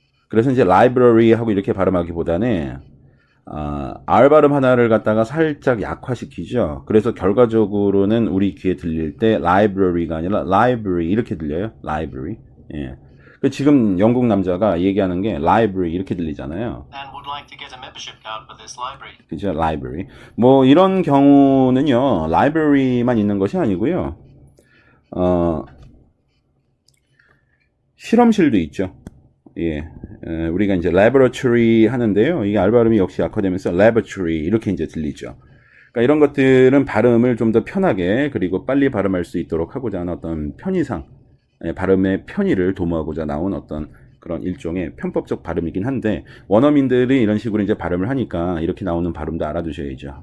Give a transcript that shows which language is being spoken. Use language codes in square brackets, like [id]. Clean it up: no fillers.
[ko] 그래서 이제 library 하고 이렇게 발음하기보다는 R 발음 하나를 갖다가 살짝 약화시키죠. 그래서 결과적으로는 우리 귀에 들릴 때 library가 아니라 library 이렇게 들려요. [en] library. 예. [ko] 지금 영국 남자가 얘기하는 게 library 이렇게 들리잖아요. [en] And would like to get a membership card for this library. [ko] 그죠? library. 뭐 이런 경우는요. library만 있는 것이 아니고요. 실험실도 있죠. 예. 우리가 이제 laboratory 하는데요. 이게 R 발음이 역시 약화되면서 laboratory 이렇게 이제 들리죠. 그러니까 이런 것들은 발음을 좀 더 편하게 그리고 빨리 발음할 수 있도록 하고자 하는 어떤 편의상 발음의 편의를 도모하고자 나온 어떤 그런 일종의 편법적 발음이긴 한데 원어민들이 이런 식으로 이제 발음을 하니까 이렇게 나오는 발음도 알아두셔야죠.